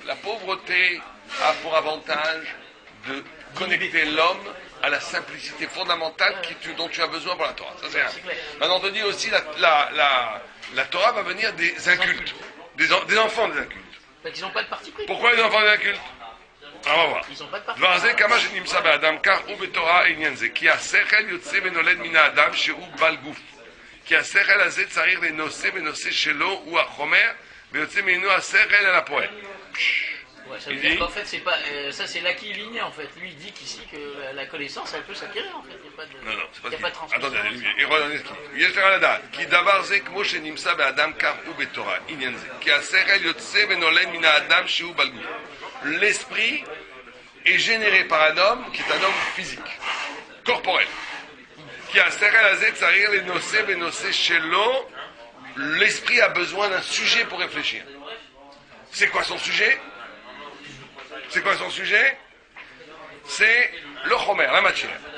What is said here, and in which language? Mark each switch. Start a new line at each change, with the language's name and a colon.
French: la pauvreté a pour avantage de connecter l'homme à la simplicité fondamentale dont tu as besoin pour la Torah. Ça, c'est un. clair. Maintenant, on te dit aussi la Torah va venir des incultes, des enfants des incultes. Parce qu'ils n'ont pas de parti pris. Pourquoi les enfants des incultes? On va voir. Ils n'ont pas de parti
Hebrew: דבר זה כמה שנמצא באדם, כך הוא בתורה עניין זה. כי השכל יוצא ונולד מן האדם שהוא בעל גוף. כי השכל הזה צריך לנושא ונושא שלו הוא החומר, ויוצא ממנו השכל אל הפועל.
French: Ouais, ça veut dire qu'en fait, c'est pas, ça c'est l'acquis linéaire en fait. Lui il dit qu'ici que la connaissance elle peut s'acquérir en fait. Il n'y a pas de, Non, c'est pas il y a pas de transmission. attendez, il redonne ce qu'il dit.
Hebrew: יש לך לדעת, כי דבר זה כמו שנמצא באדם, כך הוא בתורה, עניין זה. כי השכל יוצא ונולד מן האדם שהוא בעל גוף.
French: L'esprit est généré par un homme qui est un homme physique, corporel. Qui a
Hebrew: השכל הזה צריך לנושא ונושא שלו.
French: L'esprit a besoin d'un sujet pour réfléchir. C'est quoi son sujet? C'est quoi son sujet? C'est le chomer, la matière.